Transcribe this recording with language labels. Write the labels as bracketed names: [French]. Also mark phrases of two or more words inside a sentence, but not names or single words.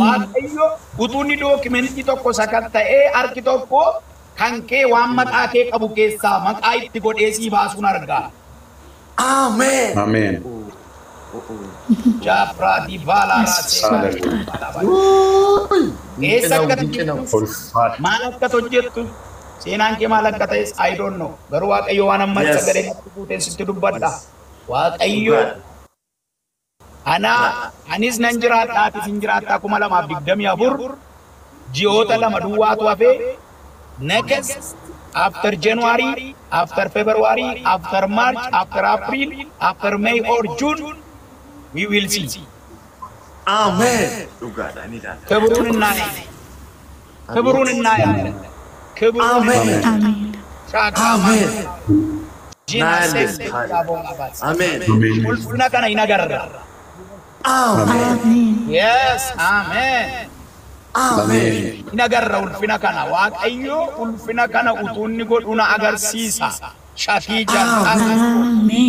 [Oromo] Waaqayyo utuunni dookimentii tokko sakatta'ee harki tokko kan kee waan maqaa kee qabu keessaa maqaa itti godhee sii baasuun argaa. Amen. Amen. Jabra di bala rase. Eessa akka hojjettu Ulfaata. maal akka hojjettu seenaan kee maal akka ta'es [English] I don't know. [Oromo] Garuu Waaqayyo waan amma Yes. sagalee natti fuuteen sitti dubbadha. Waaqayyo anis nan jiraadha atis hin jiraadha 2024 ji'oota lama duwwaatu hafee [English] next after January, after February, after March, after April, after May or June, we will see. [Oromo] Amen. Dhugaadha ni taata. [Amharic] ክብሩን እናያለን። ክብሩን እናያለን። ክብሩን [Oromo] Amen. Amen. Amen. ጂናሴስ Amen. ulfina kana hin agarra. Amen. Amen. Yes, amen. Amen. Hin agarra ulfina kana. Waaqayyo ulfina kana utuu inni godhu na agarsiisa. Shatii jalqaba Amen.